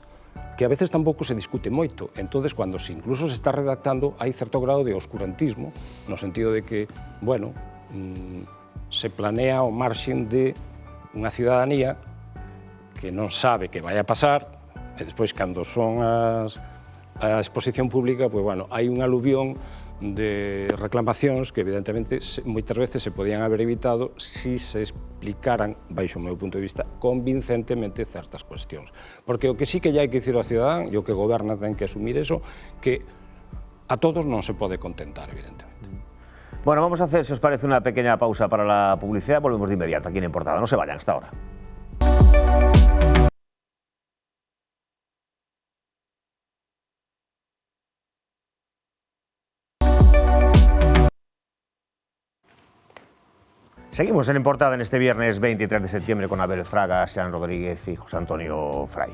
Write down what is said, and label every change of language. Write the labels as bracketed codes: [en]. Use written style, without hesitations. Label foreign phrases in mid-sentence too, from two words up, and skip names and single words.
[gl] Que a veces tampouco se discute moito, entonces cando incluso se está redactando hai certo grado de oscurantismo, no sentido de que, bueno, se planea ao marxen de unha cidadanía que non sabe que vai a pasar, e despois cando son a exposición pública, pois, bueno, hai un aluvión de reclamacións que evidentemente moitas veces se podían haber evitado si se explicaran, baixo o meu punto de vista, convincentemente certas cuestións. Porque o que sí que ya hai que dicir ao cidadán, e o que goberna ten que asumir eso, que a todos non se pode contentar, evidentemente. [es] Bueno, vamos a hacer, si os parece, una pequeña pausa para la publicidad. Volvemos de inmediato aquí en Portada. No se vayan hasta ahora. Seguimos en Portada en este viernes 23 de septiembre con Abel Fraga, Xan Rodríguez y José Antonio Fraiz.